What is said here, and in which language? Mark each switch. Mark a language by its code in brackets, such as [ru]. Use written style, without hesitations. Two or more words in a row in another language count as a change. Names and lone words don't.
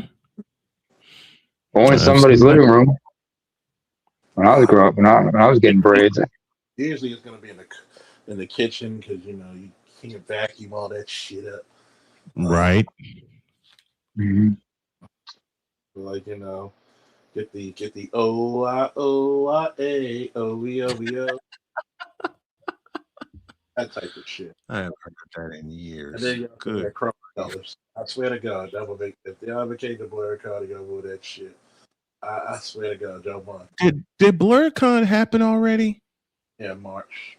[en] Or in somebody's living room. When I was growing up, when I was getting braids. Usually it's gonna be in the kitchen because you can't vacuum all that shit up. Right. Mm-hmm. Like get the O-I-O-I-A-O-E-O-E-O. That type of shit. I haven't heard that in years. And then you Good. have chrome colors. I swear to God, that would make if they ever came to Blur Cardigan with that shit. I swear to God, y'all won. Did BlurCon happen already? Yeah, March.